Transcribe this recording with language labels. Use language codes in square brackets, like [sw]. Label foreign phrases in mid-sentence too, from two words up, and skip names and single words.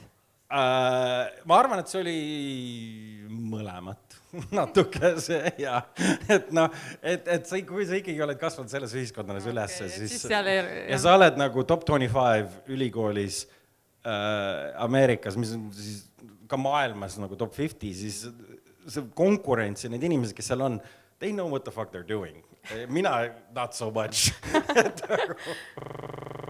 [et] Ma arvan, et see oli mõlemat natuke see ja et noh, kui sa ikkagi oled kasvanud selles ühiskonnas ülesse, siis ja sa oled nagu top 25 ülikoolis Ameerikas, mis on siis ka maailmas nagu top 50, siis see konkurents ja need inimesed, kes seal on, [en] they know what the fuck they're doing. Mina not so much.